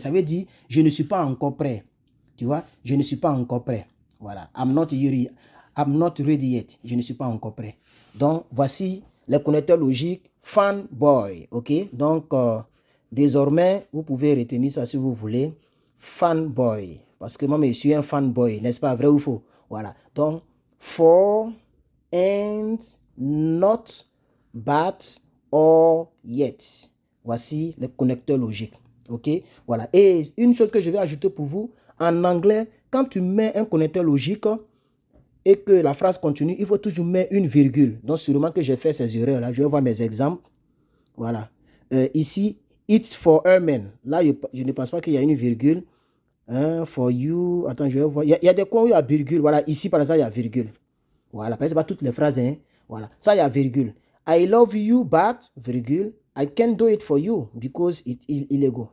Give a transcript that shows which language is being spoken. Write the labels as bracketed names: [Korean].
[French] Ça veut dire, je ne suis pas encore prêt. Tu vois? Je ne suis pas encore prêt. Voilà. [English] I'm not ready yet. [French] Je ne suis pas encore prêt. Donc, voici les connotateurs logiques fanboy. OK? Donc, désormais, vous pouvez retenir ça si vous voulez. Fanboy. Parce que moi, je suis un fanboy. N'est-ce pas? Vrai ou faux? Voilà. [English] Donc, for and not but or yet. [French] Voici le connecteur logique. OK? Voilà. Et une chose que je vais ajouter pour vous, en anglais, quand tu mets un connecteur logique et que la phrase continue, il faut toujours mettre une virgule. Donc, sûrement que j'ai fait ces erreurs-là. Je vais voir mes exemples. Voilà. Ici, [English] it's for Herman. [French] Là, je ne pense pas qu'il y a une virgule. [English] For you. [French] Attends, je vais voir. Il y a des coins où il y a virgule. Voilà. Ici, par exemple, il y a virgule. Voilà. Parce que ce n'est pas toutes les phrases. Hein. Voilà. Ça, il y a virgule. [English] I love you, but, virgule, I can't do it for you because it's illegal.